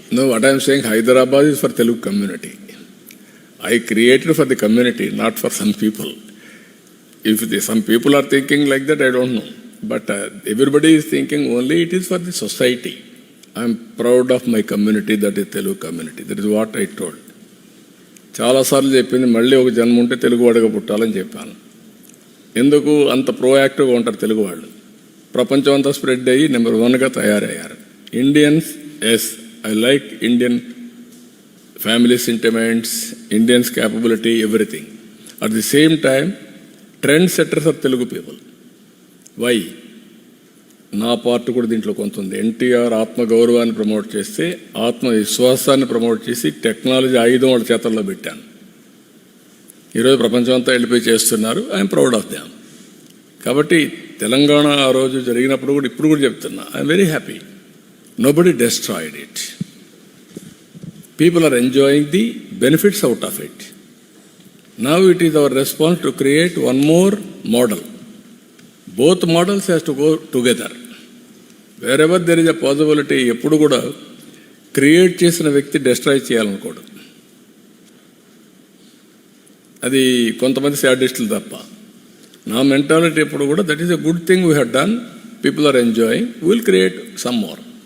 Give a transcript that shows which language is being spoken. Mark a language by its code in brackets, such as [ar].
[en] No, what I am saying, Hyderabad is for Telugu community. I created for the community, not for some people. If some people are thinking like that, I don't know. But everybody is thinking only it is for the society. I am proud of my community, that is Telugu community. That is what I told. [te] చాలాసార్లు చెప్పింది, మళ్ళీ ఒక జన్మ ఉంటే తెలుగు వాడిగా పుట్టాలని చెప్పాను. ఎందుకు అంత ప్రోయాక్టివ్గా ఉంటారు తెలుగు వాళ్ళు? ప్రపంచం అంతా స్ప్రెడ్ అయ్యి నెంబర్ 1గా తయారయ్యారు. [en] Indians, yes, I like Indian family sentiments, Indians capability, everything. At the same time trend setters are Telugu people. Why? [te] నా పార్ట్ కూడా దీంట్లో కొంత ఉంది. ఎన్టీఆర్ ఆత్మగౌరవాన్ని ప్రమోట్ చేస్తే ఆత్మవిశ్వాసాన్ని ప్రమోట్ చేసి టెక్నాలజీ ఆయుధం వాళ్ళ చేతల్లో పెట్టాను. ఈరోజు ప్రపంచం అంతా వెళ్ళిపోయి చేస్తున్నారు. [en] I'm proud of them. [te] కాబట్టి తెలంగాణ ఆ రోజు జరిగినప్పుడు కూడా ఇప్పుడు కూడా చెప్తున్నా, [en] I'm very happy. Nobody destroyed it. People are enjoying the benefits out of it. Now it is our response to create one more model. Both models has to go together. Wherever there is a possibility, [te] ఎప్పుడు కూడా create చేసిన వ్యక్తి destroy చేయాలనుకోడు. అది కొంతమంది శాడిస్టులు తప్ప. నా mentality ఎప్పుడు కూడా [en] That is a good thing we have done, people are enjoying, will create some more.